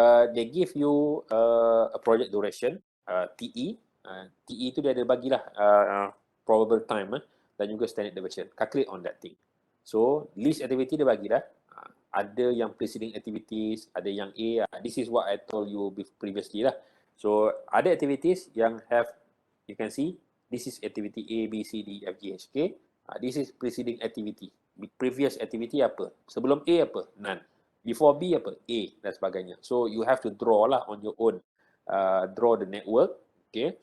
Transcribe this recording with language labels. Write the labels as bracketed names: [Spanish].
[English] They give you a project duration, TE. [Malay] TE tu dia ada bagilah probable time dan juga standard deviation. [English] Calculate on that thing. [Malay] So list activity dia bagi dah. Ada yang preceding activities, ada yang A. [English] This is what I told you previously lah. [Malay] So ada [English] activities yang have, you can see, this is activity A, B, C, D, F, G, H, K. This is preceding activity. Previous activity [Malay] apa? Sebelum A apa? [English] None. Before B [Malay] apa? A dan sebagainya. [English] So you have to draw lah on your own. Draw the network. Okay.